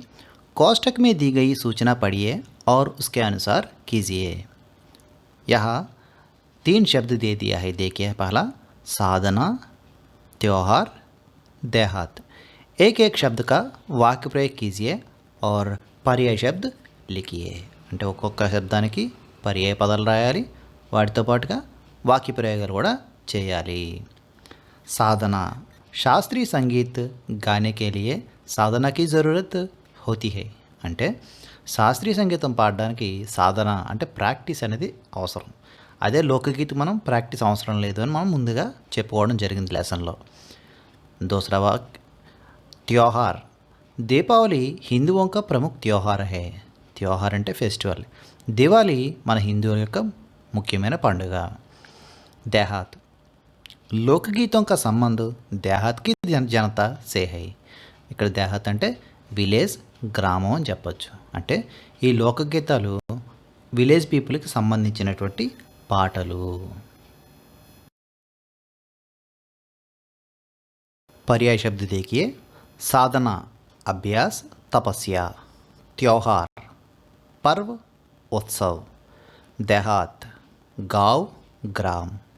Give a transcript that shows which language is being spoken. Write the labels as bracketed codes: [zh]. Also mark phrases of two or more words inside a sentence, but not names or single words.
[hi] कोष्ठक में दी गई सूचना पढ़िए और उसके अनुसार कीजिए। यहाँ 3 शब्द दे दिया है, देखिए। पहला साधना, त्योहार, देहात। एक एक शब्द का वाक्य प्रयोग कीजिए और पर्याय शब्द लिखिए। [te] అంటే ఒక్కొక్క శబ్దానికి పర్యాయ పదాలు రాయాలి, వాటితో పాటుగా వాక్య ప్రయోగాలు కూడా చేయాలి। [hi] साधना, शास्त्रीय संगीत गाने के लिए साधना की ज़रूरत होती है। [te] అంటే శాస్త్రీయ సంగీతం పాడడానికి సాధన అంటే ప్రాక్టీస్ అనేది అవసరం। అదే లోకగీత మనం ప్రాక్టీస్ అవసరం లేదు అని మనం ముందుగా చెప్పుకోవడం జరిగింది లెసన్లో। [hi] दूसरा वाक्य त्योहार। दीपावली हिंदुओं का प्रमुख त्योहार है। [te] त्योहार అంటే ఫెస్టివల్। దివాళీ మన హిందువుల యొక్క ముఖ్యమైన పండుగ। [hi] देहात, लोकगीतों का संबंध देहात की जनता से है। [te] ఇక్కడ దేహాత్ అంటే విలేజ్, గ్రామం అని చెప్పొచ్చు। అంటే ఈ లోకగీతాలు [en] village peopleకి [te] సంబంధించినటువంటి పాటలు। [hi] पर्याय शब्द देखिए। साधना, अभ्यास, तपस्या। त्योहार, पर्व, उत्सव। देहात, गांव, ग्राम।